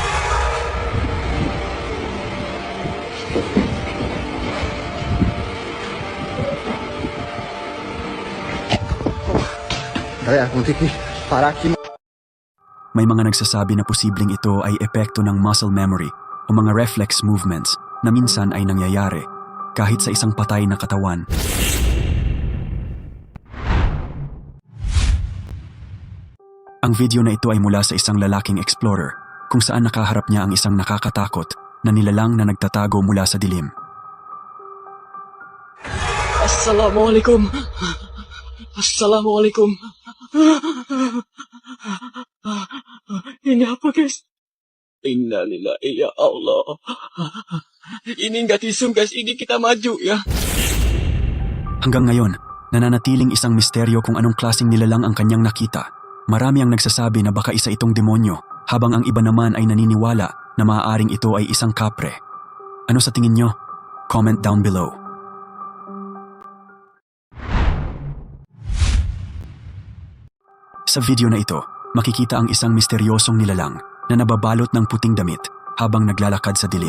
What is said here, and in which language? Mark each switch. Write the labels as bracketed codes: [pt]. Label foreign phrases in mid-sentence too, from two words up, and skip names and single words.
[tl] May mga nagsasabi na posibleng ito ay epekto ng [en] muscle memory [tl] o mga [en] reflex movements [tl] na minsan ay nangyayari kahit sa isang patay na katawan. Ang video na ito ay mula sa isang lalaking explorer kung saan nakaharap niya ang isang nakakatakot na nilalang na nagtatago mula sa dilim. [id] Assalamualaikum. Assalamualaikum. Ini apa guys? [ar] Inna lillahi ya Allah. [id] Ini nggak disum guys, ini kita maju ya. [tl] Hanggang ngayon, nananatiling isang misteryo kung anong klaseng nilalang ang kanyang nakita. Marami ang nagsasabi na baka isa itong demonyo, habang ang iba naman ay naniniwala na maaaring ito ay isang kapre. Ano sa tingin nyo? [en] Comment down below. [tl] Sa video na ito, makikita ang isang misteryosong nilalang na nababalot ng puting damit habang naglalakad sa dilim.